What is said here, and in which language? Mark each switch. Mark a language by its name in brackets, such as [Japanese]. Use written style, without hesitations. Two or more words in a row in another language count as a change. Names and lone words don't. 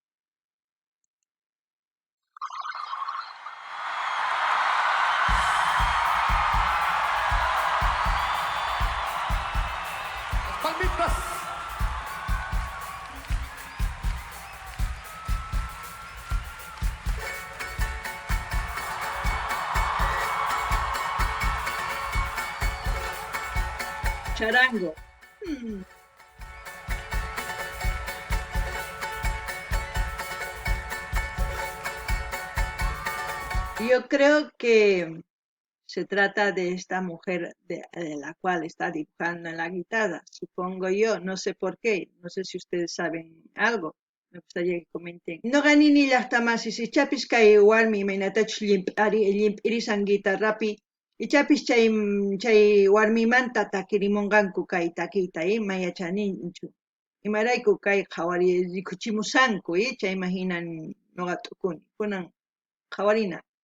[Spanish] Palmitas. Charango. Yo creo que se trata de esta mujer de la cual está dibujando en la guitarra, supongo yo, no sé por qué, no sé si ustedes saben algo, me gustaría que comenten. [Quechua] No ganini llaqtamasis, ichapis kay warmi mainatach llimp'irisan guitarrapi, ichapis chay warmimanta takirimunqanku kay takiyta, mayachaninchu. Imarayku kay qhawari rikuchimusanku, chayman hinan nuqa t'ukuni, kunan qhawarina.